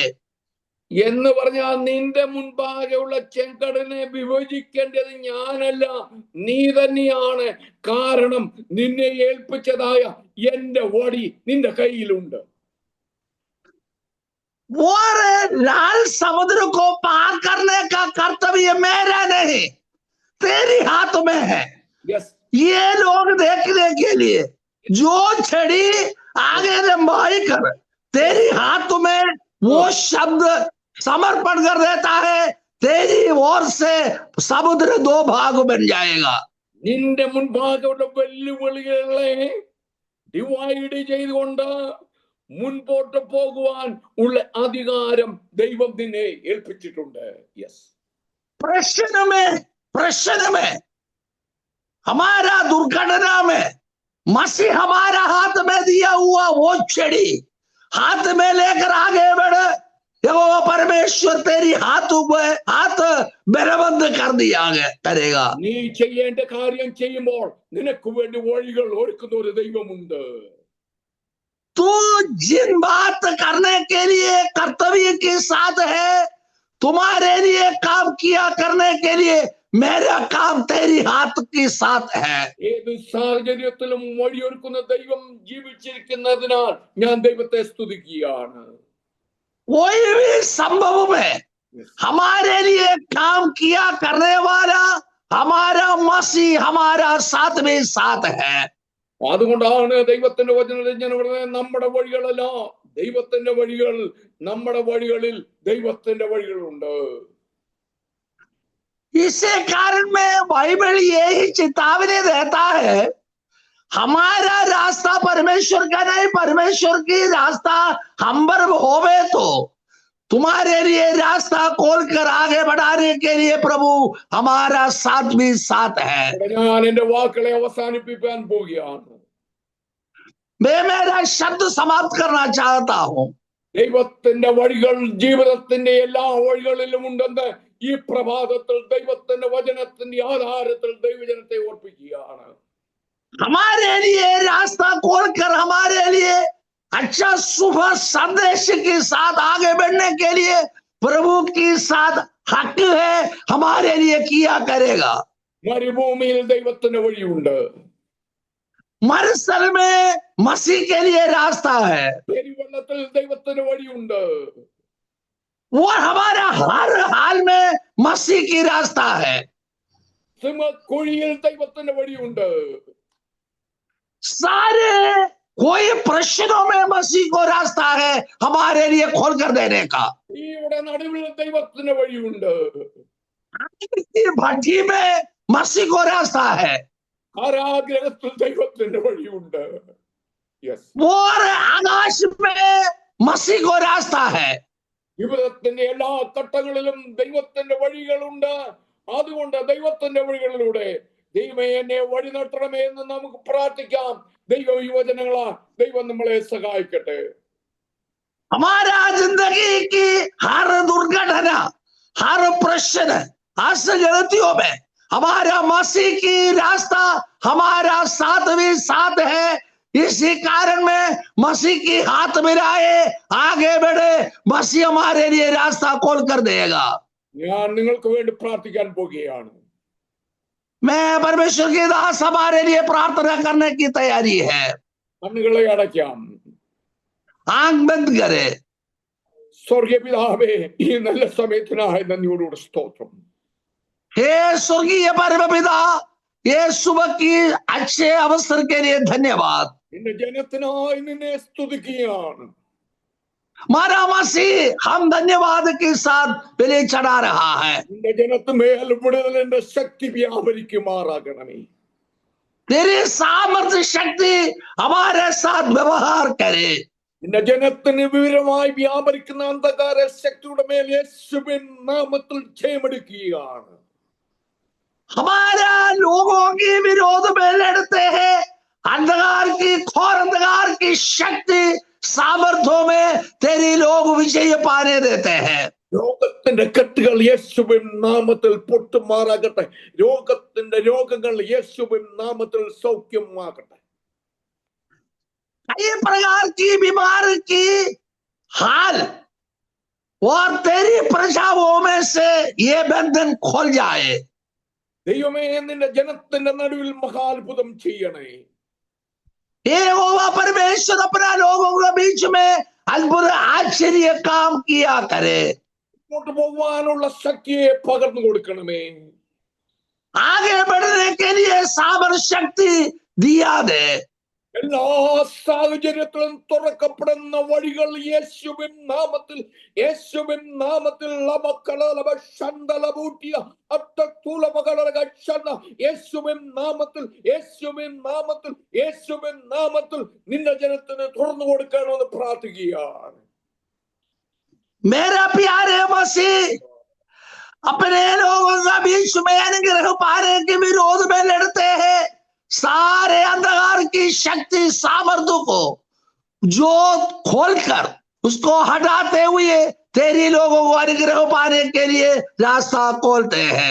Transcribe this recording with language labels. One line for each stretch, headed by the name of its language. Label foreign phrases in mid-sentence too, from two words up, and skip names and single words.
Malayalam: എന്ന് പറഞ്ഞാൽ നിന്റെ മുൻപാകെയുള്ള ചെങ്കടലിനെ വിഭജിക്കേണ്ടത് ഞാനല്ല, നീ തന്നെയാണ്. കാരണം നിന്നെ ഏൽപ്പിച്ചതായ എന്റെ വടി നിന്റെ കയ്യിലുണ്ട്.
Hindi: और लाल समुद्र को पार करने का कर्तव्य मेरा नहीं, तेरी हाथ में है। ये लोग देखने के लिए जो छड़ी आगे लंबाई कर तेरी हाथ में वो शब्द समर्पण कर देता है, तेरी ओर से समुद्र दो भाग बन जाएगा।
Malayalam: നിന്റെ മുൻപാകെയുള്ള വെല്ലുവിളികളെ ഡിവൈഡ് ചെയ്തുകൊണ്ട് മുൻപോട്ട് പോകുവാൻ ഉള്ള അധികാരം ദൈവം നിന്നെ ഏൽപ്പിച്ചിട്ടുണ്ട്.
Hindi: प्रश्न में हमारा दुर्घटना में मसीह हमारा हाथ में दिया हुआ वो छड़ी हाथ में लेकर आगे बढ़े, यहोवा परमेश्वर तेरी हाथ बलबंद कर दिया करेगा।
Malayalam: നീ ചെയ്യേണ്ട കാര്യം ചെയ്യുമ്പോൾ നിനക്ക് വേണ്ടി വഴികൾ ഒരുക്കുന്ന ഒരു ദൈവമുണ്ട്.
Hindi: तू जिन बात करने के लिए कर्तव्य के साथ है, तुम्हारे लिए काम किया करने के लिए मेरा काम तेरी हाथ के साथ है।
Malayalam: ഏത് സാഹചര്യത്തിലും വഴിയൊരുക്കുന്ന ദൈവം ജീവിച്ചിരിക്കുന്നതിനാൽ ഞാൻ ദൈവത്തെ സ്തുതിക്കുകയാണ്.
Hindi: कोई भी संभव में हमारे लिए काम किया करने वाला हमारा मसीह हमारा साथ में साथ है।
Malayalam: അതുകൊണ്ടാണ് ദൈവത്തിന്റെ വചനത്തിൽ ഞാൻ പറയുന്നത്, നമ്മുടെ വഴികളല്ല ദൈവത്തിന്റെ വഴികൾ, നമ്മുടെ വഴികളിൽ ദൈവത്തിന്റെ വഴികളുണ്ട്.
Hindi: इसी कारण में बाइबल यही चेतावनी देता है, हमारा रास्ता परमेश्वर का नहीं, परमेश्वर की रास्ता हम पर होवे तो तुम्हारे लिए रास्ता खोल कर आगे बढ़ाने के लिए प्रभु हमारा साथ भी साथ है।
Malayalam: ഞാൻ എന്റെ വാക്കുകളെ അവസാനിപ്പിക്കാൻ പോവുകയാണ്.
Hindi: मैं मेरा शब्द समाप्त करना चाहता हूं।
Malayalam: ദൈവത്തിന്റെ വഴികൾ ജീവിതത്തിന്റെ എല്ലാ വഴികളിലും ഉണ്ടെന്ന് ഈ പ്രഭാതത്തിൽ ദൈവത്തിന്റെ വചനത്തിന്റെ ആധാരത്തിൽ ദൈവജനത്തെ ഓർപ്പിക്കുകയാണ്.
Hindi: हमारे लिए रास्ता खोलकर हमारे लिए अच्छा शुभ संदेश के साथ आगे बढ़ने के लिए प्रभु के साथ हक है, हमारे लिए किया करेगा।
Malayalam: മരുഭൂമിയിൽ ദൈവത്തിന്റെ വഴിയുണ്ട്,
Hindi: मरुस्थल में मसीह के लिए रास्ता है,
Malayalam: പെരുവെള്ളത്തിൽ ദൈവത്തിന്റെ വഴിയുണ്ട്,
Hindi: वो हमारा हर हाल में मसीह की रास्ता है।
Malayalam: സിംഹക്കുഴിയിൽ ദൈവത്തിന്റെ വഴിയുണ്ട്,
Hindi: सारे कोई प्रश्नों में मसीह को रास्ता है हमारे लिए खोल कर देने का।
Malayalam: ഇവിടെ നടുവിൽ ദൈവത്തിന്റെ വഴിയുണ്ട്,
Hindi: भट्टी में मसीह को रास्ता है,
Malayalam: കാരാഗ്രഹത്തിൽ ദൈവത്തിന്റെ വഴിയുണ്ട്,
Hindi: और आकाश में मसीह को रास्ता है।
Malayalam: ജീവിതത്തിന്റെ എല്ലാ ഘട്ടങ്ങളിലും ദൈവത്തിന്റെ വഴികളുണ്ട്. അതുകൊണ്ട് ദൈവത്തിന്റെ വഴികളിലൂടെ ദൈവമേ എന്നെ വഴി നടത്തണമേ എന്ന് നമുക്ക് പ്രാർത്ഥിക്കാം. ദൈവ യുവജനങ്ങളാ, ദൈവം നമ്മളെ സഹായിക്കട്ടെ.
Hindi: हमारा जिंदगी की हर दुर्घटना, हर प्रश्न, हर गलतियों में हमारा मसीह की रास्ता हमारा साथ भी साथ है। इसी कारण में मसीह की हाथ मिलाए आगे बढ़े, मसीह हमारे लिए रास्ता खोल कर देगा।
Malayalam: ഞാൻ നിങ്ങൾക്ക് വേണ്ടി പ്രാർത്ഥിക്കാൻ പോകുകയാണ്.
Hindi: मैं परमेश्वर की दास हमारे लिए प्रार्थना करने की तैयारी है।
Malayalam: കണ്ണുകളെ അടയ്ക്കാം.
Hindi: आंख बंद करे।
Malayalam: സ്വർഗീയ പിതാവേ, ഈ നല്ല സമയത്തിനായി നന്ദിയോടുകൂടെ സ്തോത്രം.
Hindi: हे स्वर्गीय परमपिता, ये सुबह की अच्छे अवसर के लिए धन्यवाद।
Malayalam: നിന്റെ ജനത്തിനായി നിന്നെ സ്തുതിക്കുകയാണ്.
Hindi: हमारा मसीह हम धन्यवाद के साथ बलि चढ़ा रहा है।
Malayalam: നിന്റെ ജനത്തുമേൽ വിടുതലിന്റെ ശക്തി വ്യാപരിക്കുമാറാകണമേ.
Hindi: तेरी सामर्थ्य शक्ति हमारे साथ व्यवहार करे।
Malayalam: നിന്റെ ജനത്തിന് വിവരമായി വ്യാപരിക്കുന്ന അന്ധകാര ശക്തിയുടെ മേൽ യേശുവിൻ നാമത്തിൽ ജയമെടുക്കുകയാണ്.
Hindi: हमारा लोगों के विरोध में लड़ते हैं अंधकार की घोर अंधकार की शक्ति सामर्थ्यों में तेरी लोग विजय पाने देते हैं।
Malayalam: രോഗത്തിന്റെ കെട്ടുകൾ യേശുവിൻ നാമത്തിൽ പൊട്ടുമാറാകട്ടെ. രോഗത്തിന്റെ രോഗങ്ങൾ യേശുവിൻ നാമത്തിൽ സൗഖ്യമാകട്ടെ.
Hindi: कई प्रकार की बीमारी की हाल और तेरी प्रजाओं में से ये बंधन खोल जाए।
Malayalam: ദൈവമേ, നിന്റെ ജനത്തിന്റെ നടുവിൽ മഹാത്ഭുതം ചെയ്യണേ.
Hindi: यहोवा परमेश्वर अपना लोगों के बीच में अद्भुत आश्चर्य काम किया करे।
Malayalam: മുന്നോട്ട് പോവാനുള്ള ശക്തിയെ പകർന്നു കൊടുക്കണമേ.
Hindi: आगे बढ़ने के लिए सामर्थ्य शक्ति दिया दे।
Malayalam: എല്ലാ സാഹചര്യത്തിലും തുറക്കപ്പെടുന്ന വഴികൾ യേശുവിൻ നാമത്തിൽ യേശുവിൻ നാമത്തിൽ യേശുവിൻ നാമത്തിൽ യേശുവിൻ നാമത്തിൽ യേശുവിൻ നാമത്തിൽ നിന്റെ ജനത്തിന് തുറന്നു കൊടുക്കണമെന്ന് പ്രാർത്ഥിക്കുകയാണ്.
Hindi: मेरा प्यारे मसीह, अपने लोगों के बीच में अनुग्रह पाने के विरोध में लड़ते हैं सारे अंधकार की शक्ति सामर्थ्य को जो खोलकर उसको हटाते हुए तेरी लोगों को अनुग्रह पाने के लिए रास्ता खोलते हैं।